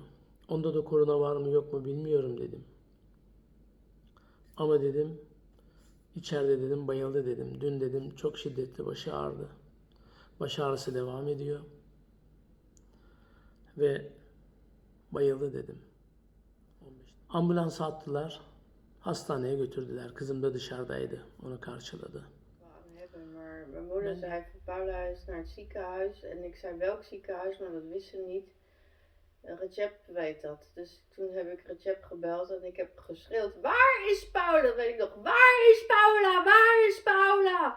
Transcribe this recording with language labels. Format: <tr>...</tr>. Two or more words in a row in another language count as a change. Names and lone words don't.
<tr>Onda da korona var mı yok mu bilmiyorum dedim. Ama dedim içeride dedim bayıldı dedim. Dün dedim çok şiddetli başı ağrıdı. Baş ağrısı devam ediyor. Ve bayıldı dedim. Ambulans attılar. Hastaneye götürdüler. Kızım da dışarıdaydı. Onu karşıladı.</tr> <nl>Aan hebben, maar mijn moeder zei van Paula is naar het ziekenhuis en ik zei welk ziekenhuis, maar dat wist ze niet. Recep weet dat. Dus toen heb ik Recep gebeld en ik heb geschreeuwd, waar is Paula? Dat weet ik nog, waar is Paula? Waar is Paula?</nl>